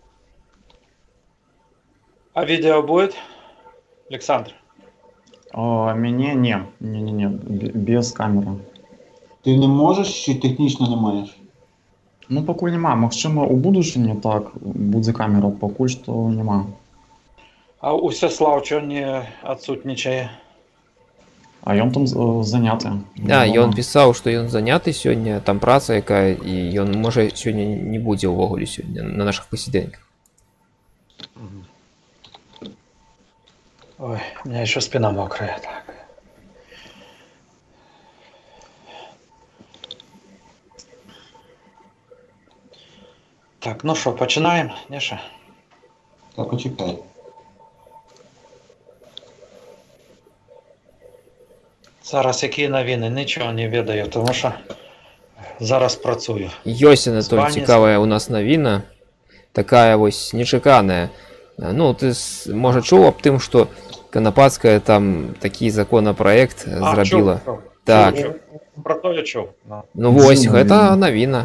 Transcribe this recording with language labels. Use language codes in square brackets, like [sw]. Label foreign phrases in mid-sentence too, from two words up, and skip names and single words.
[uk] А відео буде, Олександр? Мені ні, без камери. Ти не можеш чи технічно не маєш? [be] Ну, покуль нема. [uk] Можливо, у будущем так буде камера, покуль що нема. [be] А Усяслав чого не відсутнічає? А ён там заняты. Да, і ён пісаў, што ён заняты сёння, там праца якая, і ён можа сёння не будзе ўвогуле сёння на наших пасідэньках. [ru] Ой, у меня еще спина мокрая. [uk] Так. Так, ну що, починаємо, Неша? Так, почекай. Зараз які новини? [be] Нічого не ведаю, тому що зараз працюю. Ёсць, Анатоль, цікавая у нас навіна. Такая вось нечаканая. Ну, ты, можа, чуў аб тым, што Канапацкая там такі законапраект зрабіла. Так. [uk] Про то я чуў. [be] Ну вось, гэта навіна.